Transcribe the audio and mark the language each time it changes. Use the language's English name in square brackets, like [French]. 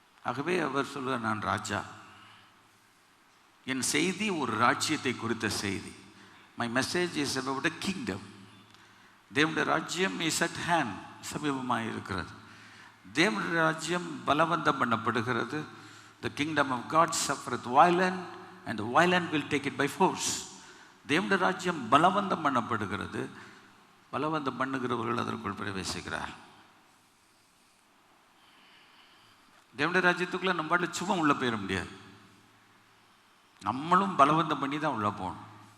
[Tamil] ஆகவே அவர் சொல்வார், நான் ராஜா. என் செய்தி ஒரு ராஜ்யத்தை குறித்த செய்தி. [English] My message is about a kingdom. [Tamil] தேவனுடைய ராஜ்யம் [English] is at hand, [Tamil] சமீபமாக இருக்கிறது. தேவனுடைய ராஜ்யம் பலவந்தம் பண்ணப்படுகிறது. [English] The kingdom of God suffereth violence and the violent will take it by force. [Tamil] தேவனுடைய ராஜ்யம் பலவந்தம் பண்ணப்படுகிறது. பலவந்தம் பண்ணுகிறவர்கள் அதற்குள் பிரவேசிக்கிறார். தேவனுடைய ராஜ்யத்துக்குள்ள நம்ம பாட்டில் சும்மா உள்ள போயிட முடியாது. நம்மளும் பலவந்தம் பண்ணி தான் உள்ள போகணும்.